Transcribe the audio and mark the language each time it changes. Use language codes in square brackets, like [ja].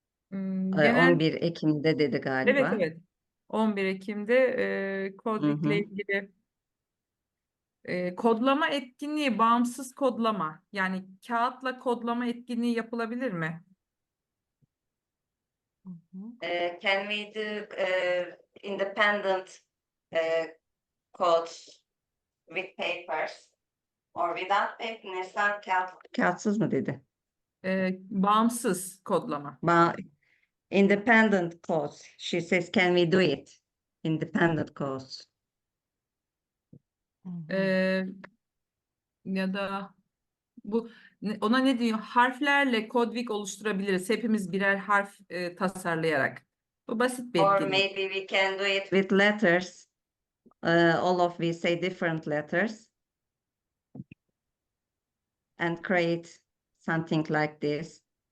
[tr] Genel 11 Ekim'de dedi evet galiba. evet 11 Ekim'de Hı Codewiki ile hı. ilgili kodlama etkinliği, bağımsız kodlama, yani kağıtla kodlama etkinliği yapılabilir mi? [en] Can we do independent codes with papers or without paper? [tr] Neslihan kağıtsız mı dedi? Bağımsız kodlama. [en] Independent codes. She says, can we do it? Independent codes. [tr] E, Ya da ona ne diyor? Harflerle Codewiki oluşturabiliriz. Hepimiz birer harf tasarlayarak. Bu basit bir [en] Or [tr] etkinlik. [en] maybe we can do it with letters. All of we say different letters and create something like this.